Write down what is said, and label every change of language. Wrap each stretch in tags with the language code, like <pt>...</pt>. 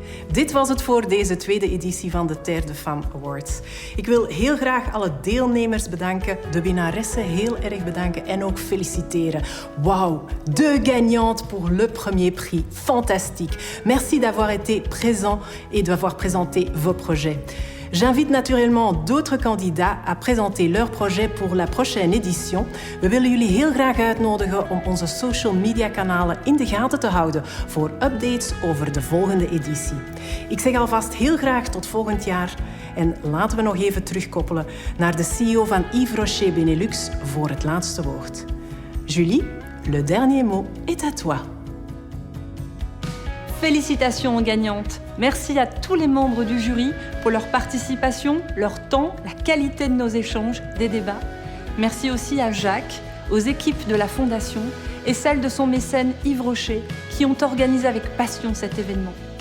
<nl>Dit was het voor deze tweede editie van de Terre des Femmes Awards. Ik wil heel graag alle deelnemers bedanken, de winnaressen heel erg bedanken en ook feliciteren.</nl> <fr>Wauw, 2 gagnantes pour le premier prix. Fantastique. Merci d'avoir été présents et d'avoir présenté vos projets. J'invite naturellement d'autres candidats à présenter leur projet pour la prochaine édition.</fr> <nl>We willen jullie heel graag uitnodigen om onze social media kanalen in de gaten te houden voor updates over de volgende editie. Ik zeg alvast heel graag tot volgend jaar en laten we nog even terugkoppelen naar de CEO van Yves Rocher Benelux voor het laatste woord.</nl> <fr>Julie, le dernier mot est à toi. Félicitations aux gagnantes. Merci à tous les membres du jury pour leur participation, leur temps, la qualité de nos échanges, des débats. Merci aussi à Jacques, aux équipes de la Fondation et celles de son mécène Yves Rocher qui ont organisé avec passion cet événement.</fr>